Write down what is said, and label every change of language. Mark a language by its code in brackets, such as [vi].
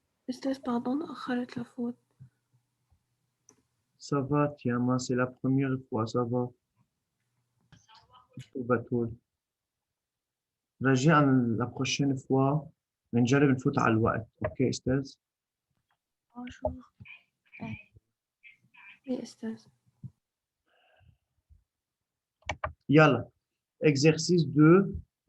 [ar] أستاذ pardon أخرت لفوت. [fr] Ça va, Tiama, c'est la première fois, ça va. Batoul. [ar] راجعا la prochaine fois بنجرب نفوت على الوقت. اوكي استاذ؟ شو إيه أستاذ. يلا exercice 2.